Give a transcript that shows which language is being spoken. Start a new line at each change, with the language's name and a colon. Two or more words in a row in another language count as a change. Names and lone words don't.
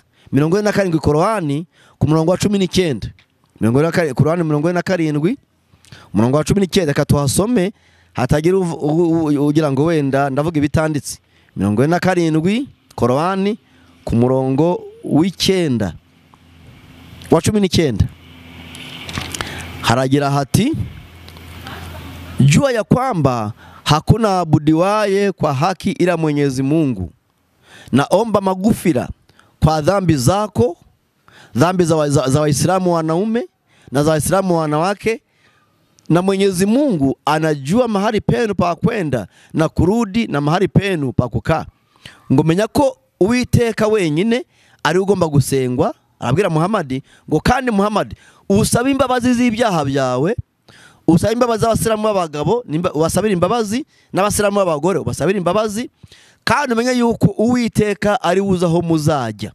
Kinyarwanda: 47 Korani ku murongo wa 19, Korani 47 umurongo wa 19 reka tuhasome hatagira ugira ngo wenda ndavuga ibitanditse. 47 Korani ku murongo wa 19. haragira hati,
Swahili: jua ya kwamba hakuna abudiwaye kwa haki ila Mwenyezi Mungu. Naomba magufira kwa dhambi zako, dhambi za Waisiramu wanaume na za Waisiramu wanawake, na Mwenyezi Mungu anajua mahali penu pa kwenda na kurudi na mahali penu pa kukaa.
Kinyarwanda: Ngo menya ko Uwiteka wenyine ari ugomba gusengwa. Arabwira Muhammad ngo kandi Muhammad usaba imbabazi z'ibyaha byawe, usaba imbabazi z'Abasiramu b'abagabo, wasabira imbabazi n'Abasiramu b'abagore ubasabira imbabazi, kandi umenye yuko Uwiteka ari uzaho muzajya.